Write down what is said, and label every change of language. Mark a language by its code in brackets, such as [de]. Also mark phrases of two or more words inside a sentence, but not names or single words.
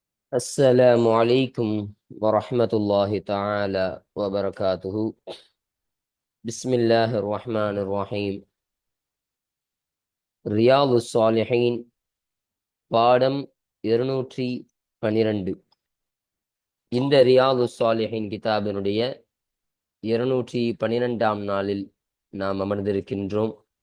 [ar] السلام عليكم ورحمة الله تعالى وبركاته. بسم الله الرحمن الرحيم. [ta] ரியாது ஸாலிஹீன் பாடம் 212. இந்த ரியாது ஸாலிஹீன் கிதாபினுடைய 212ஆம் நாளில் நாம் அமர்ந்திருக்கின்றோம்.